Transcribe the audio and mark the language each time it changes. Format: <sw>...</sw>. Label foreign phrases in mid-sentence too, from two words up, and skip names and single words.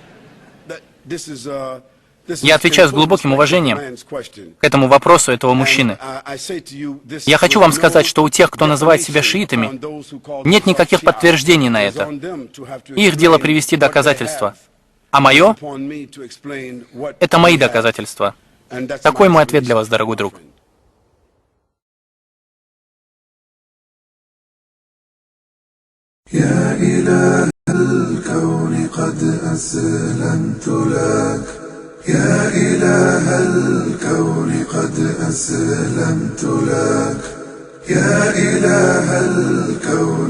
<ru>Я отвечаю с глубоким уважением к этому вопросу этого мужчины. Я хочу вам сказать, что у тех, кто называет себя шиитами, нет никаких подтверждений на это. Их дело привести доказательства. А мое — это мои доказательства. Такой мой ответ для вас, дорогой друг.</ru> <ar>يا إله الكون قد أسلمت لك يا إله الكون قد أسلمت لك يا إله الكون</ar>